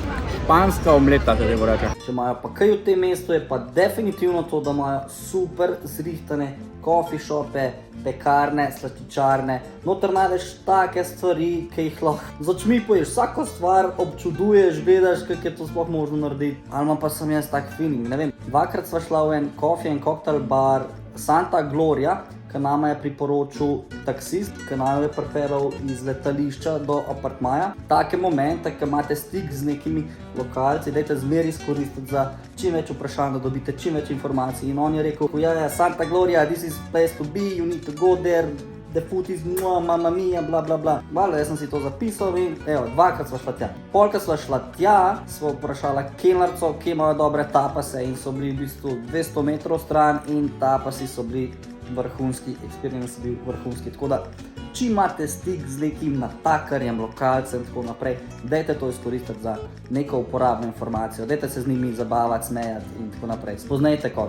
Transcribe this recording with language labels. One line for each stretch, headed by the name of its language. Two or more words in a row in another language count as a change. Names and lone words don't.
Slovenian: Španska omleta, če bo rekel. Če imajo pa kaj v tem mestu, je pa definitivno to, da imajo super zrihtane
English: coffee shope,
Slovenian: pekarne, slastičarne. Noter najdeš take stvari, ki jih lahko z očmi poješ. Vsako stvar občuduješ, gledaš, kako je to sploh možno narediti. Ali pa sem jaz tak feeling, ne vem. Dvakrat sva šla v en
English: coffee and cocktail bar
Slovenian: Santa Gloria, ki nama je priporočil taksist, ki naju je pripeljal iz letališča do apartmaja. Take momente, ki imate stik z nekimi lokalci, dajte zmeraj izkoristiti za čim več vprašanj, da dobite čim več informacij. In on je rekel, ja,
English: Santa Gloria, this is place to be, you need to go there, the food is
Italian: mamma mia,
English: bla bla bla.
Slovenian: Valjda, jaz sem si to zapisal in evo, dvakrat sva šla tja. Polka sva šla tja, sva vprašala kelnerco, kje imajo dobre tapase in so bili v bistvu 200 metrov stran in tapasi so bili vrhunski, experience bil vrhunski, tako da če imate stik z nekim natakarjem, lokalcem in tako naprej, dajte to izkoristiti za neko uporabno informacijo, dajte se z njimi zabavati, smejati in tako naprej, spoznajte koga.